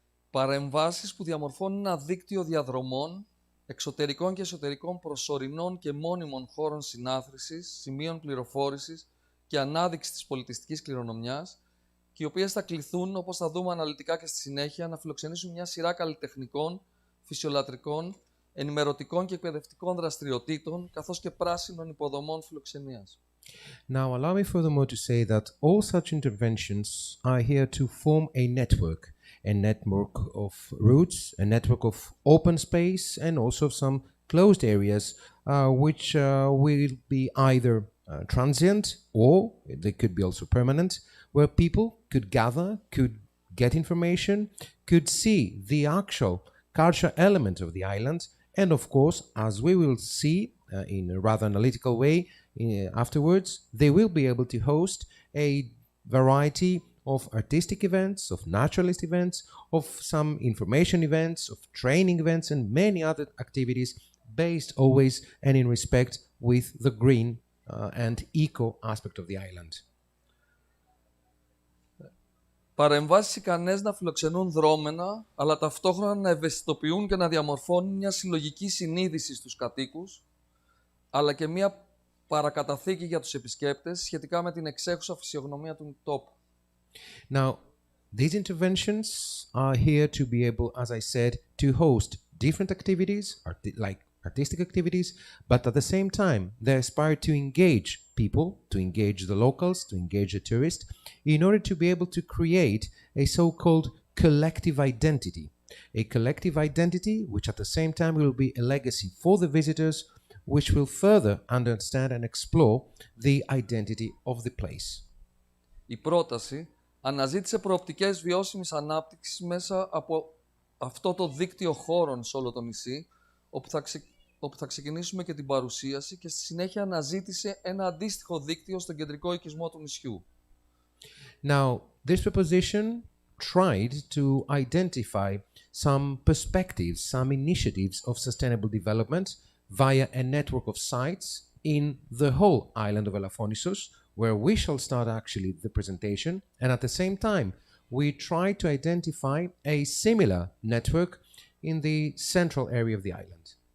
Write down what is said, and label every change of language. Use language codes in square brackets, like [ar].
[el] Παρεμβάσεις που διαμορφώνουν ένα δίκτυο διαδρομών, εξωτερικών και εσωτερικών προσωρινών και μόνιμων χώρων συνάθρησης, σημείων πληροφόρησης και ανάδειξης της πολιτιστικής κληρονομιάς, και οι οποίες θα κληθούν, όπως θα δούμε αναλυτικά και στη συνέχεια, να φιλοξενήσουν μια σειρά καλλιτεχνικών, φυσιολατρικών, ενημερωτικών και εκπαιδευτικών δραστηριοτήτων, καθώς και πράσινων υποδομών φιλοξενίας. [en] Now, allow me furthermore to say that all such interventions are here to form a network of routes, a network of open space, and also of some closed areas, which will be either transient or they could be also permanent, where people could gather, could get information, could see the actual cultural element of the island, and of course, as we will see in a rather analytical way afterwards, they will be able to host a variety of artistic events, of naturalist events, of some information events, of training events, and many other activities based always and in respect with the green and eco aspect of the island. [el] Παρεμβάσεις ικανές να φιλοξενούν δρόμενα, αλλά ταυτόχρονα να ευαισθητοποιούν και να διαμορφώνουν μια συλλογική συνείδηση στους κατοίκους, αλλά και μια παρακαταθήκη για τους επισκέπτες σχετικά με την εξέχουσα φυσιογνωμία του τόπου. [en] Now, these interventions are here to be able, as I said, to host different activities, like artistic activities, but at the same time, they aspire to engage people, to engage the locals, to engage the tourists, in order to be able to create a so-called collective identity. A collective identity which at the same time will be a legacy for the visitors, which will further understand and explore the identity of the place. [el] Η πρόταση αναζήτησε προοπτικές βιώσιμης ανάπτυξης μέσα από αυτό το δίκτυο χώρων σε όλο το νησί, όπου θα ξεκινήσουμε και την παρουσίαση, και στη συνέχεια αναζήτησε ένα αντίστοιχο δίκτυο στον κεντρικό οικισμό του νησιού. [en] Now, this proposition tried to identify some perspectives, some initiatives of sustainable development via a network of sites in the whole island of Elafonisos, where we shall start actually the presentation, and at the same time, we try to identify a similar network in the central area of the island.